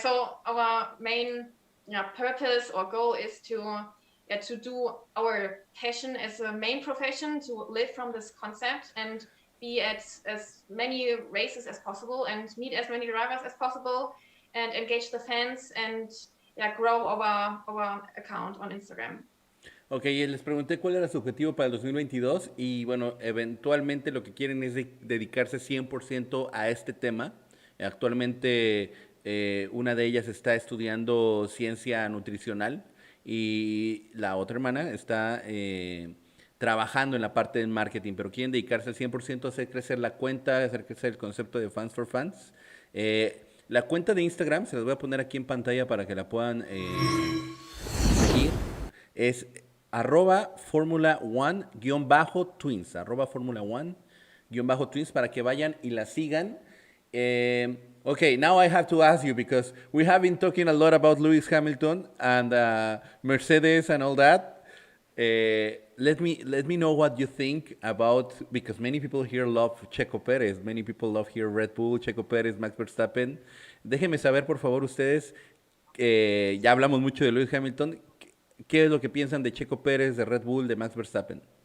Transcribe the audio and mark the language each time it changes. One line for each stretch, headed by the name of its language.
English: So our main purpose or goal is to do our passion as a main profession, to live from this concept and be at as many races as possible and meet as many drivers as possible and engage the fans and grow our account on Instagram.
Spanish: Ok, les pregunté cuál era su objetivo para el 2022 y bueno, eventualmente lo que quieren es dedicarse 100% a este tema. Actualmente una de ellas está estudiando ciencia nutricional y la otra hermana está trabajando en la parte del marketing, pero quieren dedicarse al 100% a hacer crecer la cuenta, a hacer crecer el concepto de Fans for Fans. La cuenta de Instagram, se las voy a poner aquí en pantalla para que la puedan seguir, es @formula1-twins, @formula1-twins para que vayan y la sigan.
English: Okay, now I have to ask you because we have been talking a lot about Lewis Hamilton and Mercedes and all that. Let me know what you think about, because many people here love Checo Pérez, many people love here Red Bull, Checo Pérez, Max Verstappen.
Spanish: Déjenme saber, por favor, ustedes, ya hablamos mucho de Lewis Hamilton, ¿qué es lo que piensan de Checo Pérez, de Red Bull, de Max Verstappen?